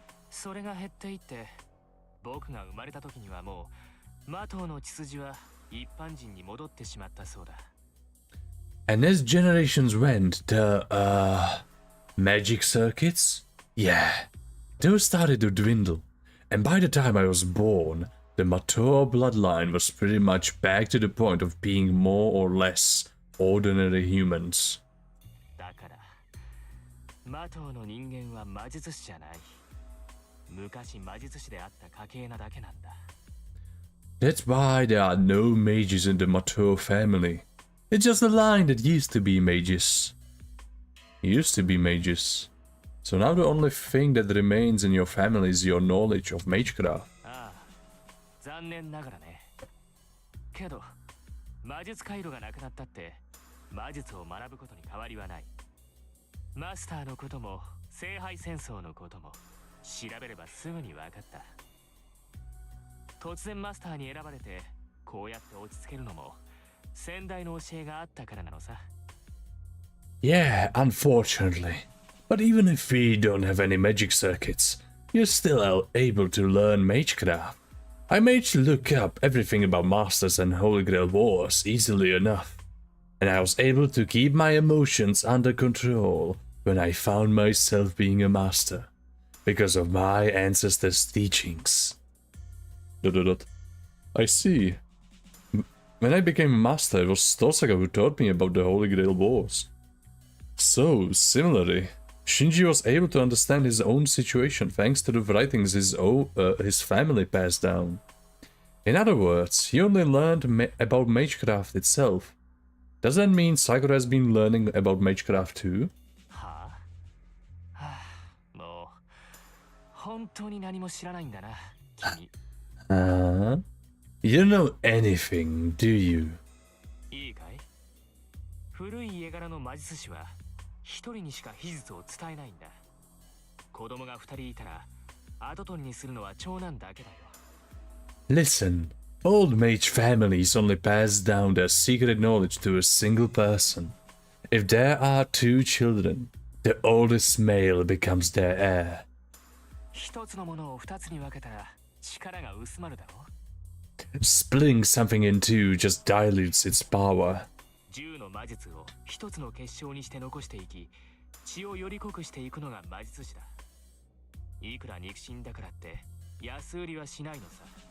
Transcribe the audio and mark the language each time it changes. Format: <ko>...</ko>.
<ja>それが減っていって、僕が生まれた時にはもう、マトウの血筋は一般人に戻ってしまったそうだ。</ja> <en>And as generations went, the, magic circuits? Yeah, those started to dwindle. And by the time I was born, the Mato bloodline was pretty much back to the point of being more or less ordinary humans.</en> <ja>だから、マトウの人間は魔術師じゃない。昔魔術師であった家系なだけなんだ。</ja> <en>That's why there are no mages in the Mato family. It's just a line that used to be mages. Used to be mages. So now the only thing that remains in your family is your knowledge of magecraft.</en> <ja>ああ、残念ながらね。けど、魔術回路がなくなったって、魔術を学ぶことに変わりはない。マスターのことも、聖杯戦争のことも、調べればすぐに分かった。突然マスターに選ばれて、こうやって落ち着けるのも、先代の教えがあったからなのさ。</ja> <en>Yeah, unfortunately. But even if we don't have any magic circuits, you're still able to learn magecraft. I managed to look up everything about masters and Holy Grail wars easily enough. And I was able to keep my emotions under control when I found myself being a master. Because of my ancestors' teachings. ... I see. When I became a master, it was Tosaka who taught me about the Holy Grail wars. So, similarly, Shinji was able to understand his own situation thanks to the writings his family passed down. In other words, he only learned about magecraft itself. Does that mean Sakura has been learning about magecraft too?</en> <ja>はあ、はあ、もう本当に何も知らないんだな、君。</ja> <en>You don't know anything, do you?</en> <ja>いいかい？古い家柄の魔術師は一人にしか秘術を伝えないんだ。子供が二人いたら跡取りにするのは長男だけだよ。</ja> <en>Listen, old mage families only pass down their secret knowledge to a single person. If there are two children, the oldest male becomes their heir.</en> <ja>一つのものを二つに分けたら力が薄まるだろう。</ja> <en>Splitting something in two just dilutes its power.</en> <ja>10の魔術を一つの結晶にして残していき、血をより濃くしていくのが魔術師だ。いくら肉親だからって安売りはしないのさ。</ja>